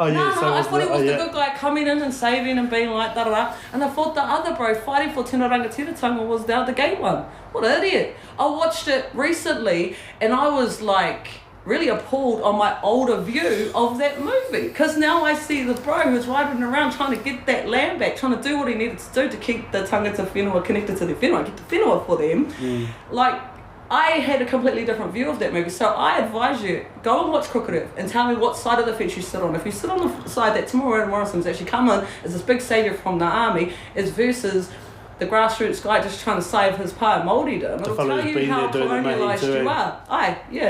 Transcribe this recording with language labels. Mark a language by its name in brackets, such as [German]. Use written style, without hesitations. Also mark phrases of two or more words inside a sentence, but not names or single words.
[English] I thought he was the good guy coming in and saving and being like da-da-da, and I thought the other bro fighting for [Māori] Tino Rangatiratanga [English] was the other gay one. What an idiot. I watched it recently and I was like really appalled on my older view of that movie, because now I see the bro who's riding around trying to get that land back, trying to do what he needed to do to keep the [Māori] tangata whenua [English] connected to the whenua, get the whenua for them. Like, I had a completely different view of that movie, so I advise you, go and watch Crooked Earth and tell me what side of the fence you sit on. If you sit on the side that Timawera Morrison's actually come in as this big saviour from the army, is versus the grassroots guy just trying to save his pa Māoridom, it'll tell you how colonialised you are.